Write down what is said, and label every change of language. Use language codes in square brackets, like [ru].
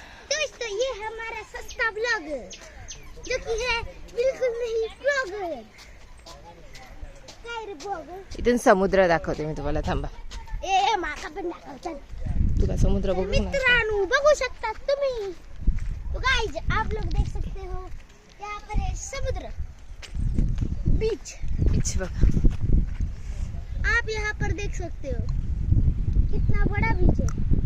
[hi] दोस्तों ये हमारा सस्ता ब्लॉगर जो कि है बिल्कुल नहीं ब्लॉगर. [mr] काय रे ब्लॉगर? इथून समुद्र दाखवते मी तुम्हाला. थांबा ए माका पण दाखवतात. तुला समुद्र बघू ना. मित्रांनो बघू शकता तुम्ही. [hi] तो गाइस आप लोग देख सकते हो यहाँ पर है समुद्र बीच. [mr] बीच बघ. [hi] आप यहाँ पर देख सकते हो कितना बड़ा बीच है.